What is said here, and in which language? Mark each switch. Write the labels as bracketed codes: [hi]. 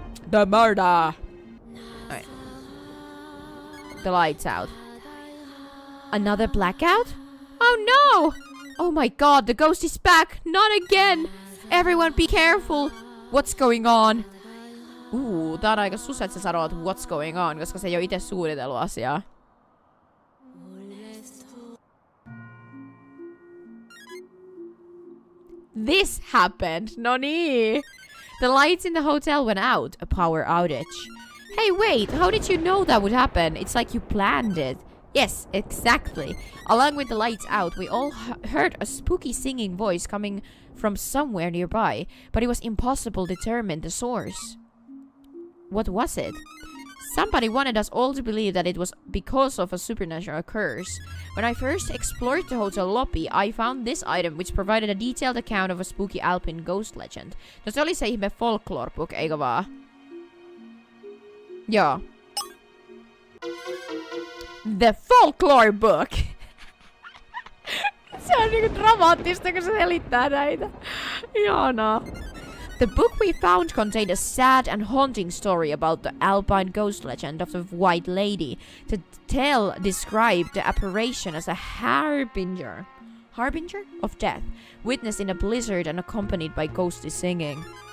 [en] The murder. Right. The lights out. Another blackout? Oh no! Oh my god, the ghost is back! Not again! Everyone be careful! What's going on? [fi] Tää on aika sus, että sä sanot [en] what's going on, [fi] koska se ei oo ite suunnitellut asiaa. [en] This happened. [fi] No niin. [en] The lights in the hotel went out. A power outage. Hey, wait. How did you know that would happen? It's like you planned it. Yes, exactly. Along with the lights out, we all heard a spooky singing voice coming from somewhere nearby, but it was impossible to determine the source. What was it? Somebody wanted us all to believe that it was because of a supernatural curse. When I first explored the hotel lobby, I found this item which provided a detailed account of a spooky Alpine ghost legend. [fi] No se oli se ihme folklore book, eikö vaan? Joo. [en] The folklore book! [fi] Se on niinku dramaattista, kun se selittää näitä. Ihanaa. [en] The book we found contained a sad and haunting story about the Alpine ghost legend of the White Lady. The tale described the apparition as a harbinger of death, witnessed in a blizzard and accompanied by ghostly singing.